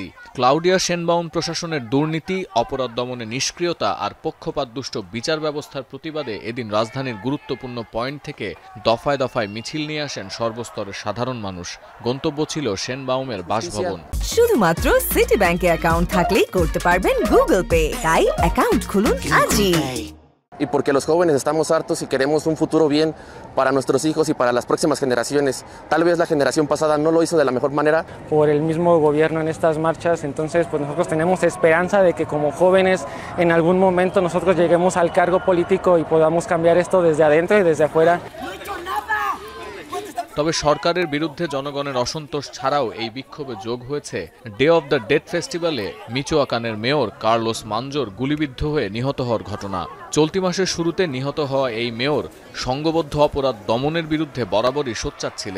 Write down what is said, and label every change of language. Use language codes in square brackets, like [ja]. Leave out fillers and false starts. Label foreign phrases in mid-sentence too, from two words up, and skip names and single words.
[bn] ক্লাউডিয়া শেনবাউম প্রশাসনের দুর্নীতি, অপরাধ দমনে নিষ্ক্রিয়তা আর পক্ষপাতদুষ্ট বিচার ব্যবস্থার প্রতিবাদে এদিন রাজধানীর গুরুত্বপূর্ণ পয়েন্ট থেকে দফায় দফায় মিছিল নিয়ে আসেন সর্বস্তরের সাধারণ মানুষ। গন্তব্য ছিল শেনবাউমের বাসভবন। শুধুমাত্র সিটি ব্যাংকে অ্যাকাউন্ট থাকলেই করতে পারবেন গুগল পে। তাই অ্যাকাউন্ট খুলুন আজই। [es] Y porque los jóvenes estamos hartos y queremos un futuro bien para nuestros hijos y para las próximas generaciones. Tal vez la generación pasada no lo hizo de la mejor manera. Por el mismo gobierno en estas marchas, entonces pues nosotros tenemos esperanza de que como jóvenes en algún momento nosotros lleguemos al cargo político y podamos cambiar esto desde adentro y desde afuera. [bn] তবে সরকারের বিরুদ্ধে জনগণের অসন্তোষ ছাড়াও এই বিক্ষোভে যোগ হয়েছে ডে অব দ্য ডেড ফেস্টিভ্যালে মিচোয়াকানের মেয়র কার্লোস মানজোর গুলিবিদ্ধ হয়ে নিহত হওয়ার ঘটনা। চলতি মাসের শুরুতে নিহত হওয়া এই মেয়র সংঘবদ্ধ অপরাধ দমনের বিরুদ্ধে বরাবরই সোচ্চার ছিলেন।